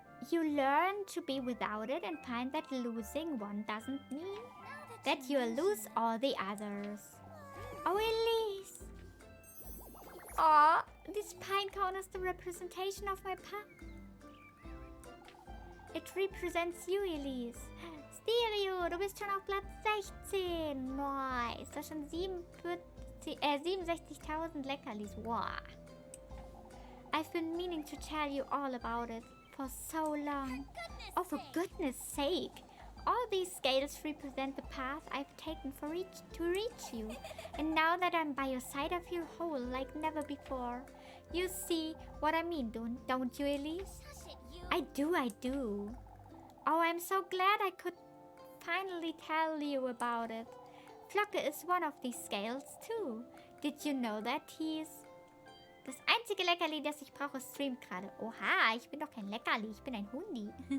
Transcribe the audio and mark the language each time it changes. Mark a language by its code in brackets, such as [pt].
[en] You learn to be without it and find that losing one doesn't mean that you lose all the others. Oh, Elise! Oh, this pine cone is the representation of my path. It represents you, Elise. [de] Stereo, du bist schon auf Platz 16. Nice. Das sind 67.000 Leckerlis. Wow. [en] I've been meaning to tell you all about it for so long. Oh, for goodness sake. All these scales represent the path I've taken to reach you. And now that I'm by your side, I feel whole like never before. You see what I mean, don't you, Elise? I do. Oh, I'm so glad I could finally tell you about it. Flocke is one of these scales too. Did you know that he's... [de] Das einzige Leckerli, das ich brauche, streamt gerade. Oha, ich bin doch kein Leckerli, ich bin ein Hundi.